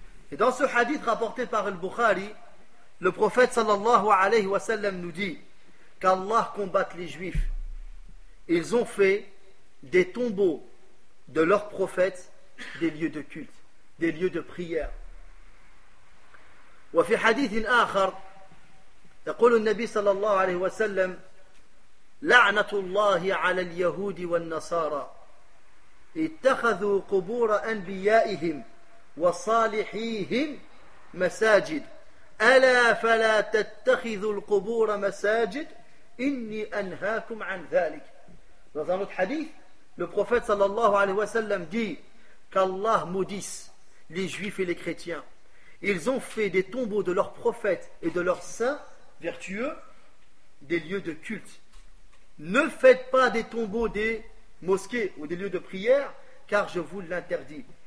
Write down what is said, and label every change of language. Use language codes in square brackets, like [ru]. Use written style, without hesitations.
[fr] Et dans ce hadith rapporté par le Bukhari, le prophète sallallahu alayhi wa sallam nous dit qu'Allah combatte les juifs. Ils ont fait des tombeaux de leurs prophètes des lieux de culte, des lieux de prière. [ar] وفي حديث آخر يقول النبي صلى الله عليه وسلم لعنة الله على اليهود والنصارى اتخذوا قبور أنبيائهم وصالحيهم مساجد ألا فلا تتخذوا القبور مساجد إني أنهاكم عن ذلك. [fr] Dans un autre hadith, le prophète sallallahu alayhi wa sallam dit qu'Allah maudisse les juifs et les chrétiens. Ils ont fait des tombeaux de leurs prophètes et de leurs saints vertueux des lieux de culte. Ne faites pas des tombeaux des mosquées ou des lieux de prière, car je vous l'interdis.